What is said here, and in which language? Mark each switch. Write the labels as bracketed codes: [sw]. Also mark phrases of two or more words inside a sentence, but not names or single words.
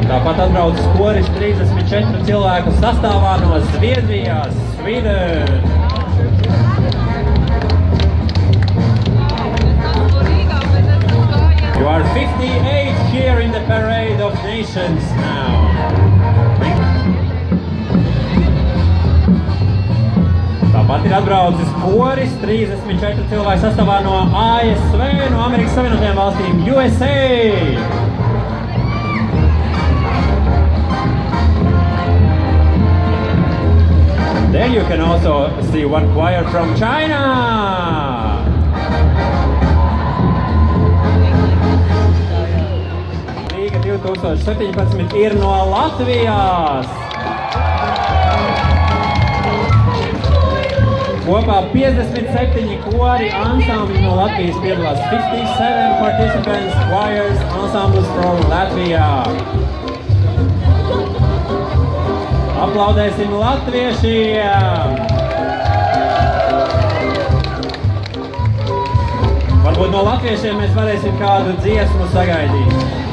[lv] Tāpat atbraucis koris 34 cilvēku sastāvā no Zviedrijas. [en] Sweden! You are 58 here in the Parade of Nations now. [lv] Tāpat ir atbraucis koris 34 cilvēku sastāvā no ASV, no Amerikas Savienotajām valstīm, [en] USA. There you can also see one choir from China. [lv] Rīga 2017 ir no Latvijas. Kopā 57 kori ansambļi no Latvijas piedalās. [en] 57 participants, choirs, ensembles from Latvia. [lv] Aplaudēsim latviešiem! Varbūt no latviešiem mēs varēsim kādu dziesmu sagaidīt.